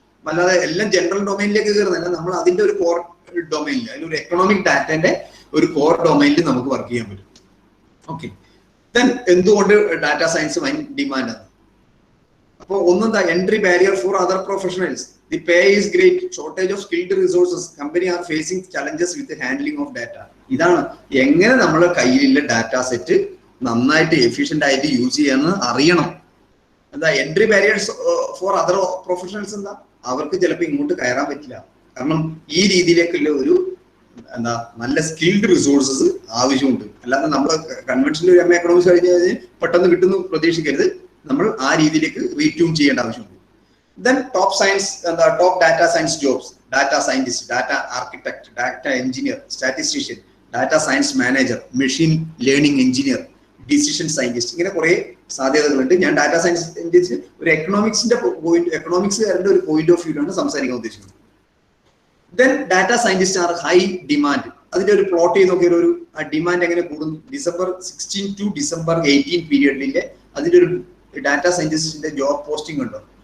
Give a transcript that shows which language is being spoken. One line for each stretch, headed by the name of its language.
Malayalam: അല്ലാതെ എല്ലാം ജനറൽ ഡൊമൈനിലേക്ക് കയറുന്നില്ല. നമ്മൾ അതിന്റെ ഒരു കോർ ഡൊമൈനിൽ, അതിലൊരു എക്കണോമിക് ഡാറ്റന്റെ ഒരു കോർ ഡൊമൈനിൽ നമുക്ക് വർക്ക് ചെയ്യാൻ പറ്റും. ഓക്കെ, ദെൻ എന്തുകൊണ്ട് ഡാറ്റ സയൻസ് വൻ ഡിമാൻഡ് ആണ്? അപ്പോൾ ഒന്നെന്താ, entry barrier for other professionals.
English: The pay is great, shortage of skilled resources, company are facing challenges with the handling of data.
Malayalam: ഇതാണ് എങ്ങനെ നമ്മുടെ കയ്യിലുള്ള ഡാറ്റ സെറ്റ് നന്നായിട്ട് എഫിഷ്യന്റ് ആയിട്ട് യൂസ് ചെയ്യാന്ന് അറിയണം. എന്താ entry barriers for other professionals? എന്താ അവർക്ക് ചിലപ്പോൾ ഇങ്ങോട്ട് കയറാൻ പറ്റില്ല. കാരണം ഈ രീതിയിലേക്കുള്ള ഒരു എന്താ നല്ല സ്കിൽഡ് റിസോഴ്സസ് ആവശ്യമുണ്ട്. അല്ലാതെ നമ്മൾ കൺവെൻഷനിൽ ഒരു എക്കണോമിക്സ് കഴിഞ്ഞ് പെട്ടെന്ന് കിട്ടുന്നു പ്രതീക്ഷിക്കരുത്. നമ്മൾ ആ രീതിയിലേക്ക് റീട്യൂൺ ചെയ്യേണ്ട ആവശ്യമുണ്ട്.
English: Then top data science jobs, data scientist, data architect, data engineer, statistician, data science manager, machine learning engineer, decision scientist.
Malayalam: ഇങ്ങനെ കുറെ സാധ്യതകളുണ്ട്. ഞാൻ ഡാറ്റ സയൻസ് ഒരു എക്കണോമിക്സുകാരുടെ ഒരു പോയിന്റ് ഓഫ് വ്യൂ ആണ് സംസാരിക്കാൻ ഉദ്ദേശിക്കുന്നത്. Then data scientist R high demand. അതിന്റെ ഒരു പ്ലോട്ട് ചെയ്ത് നോക്കിയ ഒരു ഡിമാൻഡ് എങ്ങനെ കൂടുന്നു? December 16 to December 18 പീരിയഡിലെ അതിന്റെ ഒരു ഡാറ്റ സയന്റിസ്റ്റിന്റെ ജോബ് പോസ്റ്റിംഗ് ഉണ്ടോ?